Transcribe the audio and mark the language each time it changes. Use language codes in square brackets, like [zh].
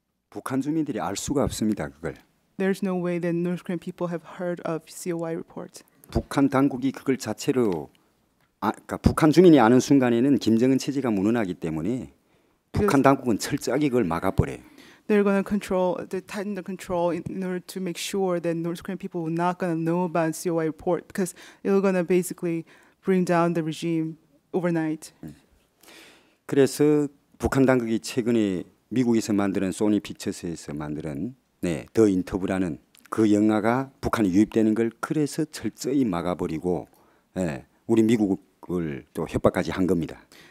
[ko] 북한 주민들이 알 수가 없습니다. 그걸. [en] There's no way that North Korean people have heard of COI report. [ko] 북한 당국이 그걸 자체로 그러니까 북한 주민이 아는 순간에는 김정은 체제가 무너나기 때문에 북한 당국은 철저하게 그걸 막아버려요. [en] They're going to tighten the control in order to make sure that North Korean people are not going to know about COI report because it's going to basically bring down the regime overnight. [ko] 그래서 북한 당국이 최근에 미국에서 만드는 소니 픽처스에서 만드는 더 인터뷰라는 그 영화가 북한에 유입되는 걸 그래서 철저히 막아버리고 우리 미국을 또 협박까지 한 겁니다.